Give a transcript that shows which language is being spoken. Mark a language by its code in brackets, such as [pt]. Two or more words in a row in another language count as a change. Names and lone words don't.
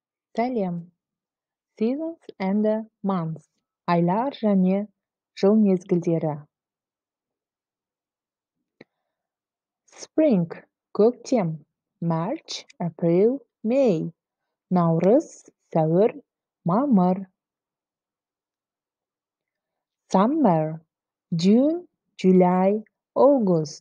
[kk] Сәлем. [en] Seasons and months. [kk] Айлар және жыл мезгілдері. [en] Spring – көктем. March, April, May. [kk] Наурыз, сәуір, мамыр. [en] Summer – June, July, August.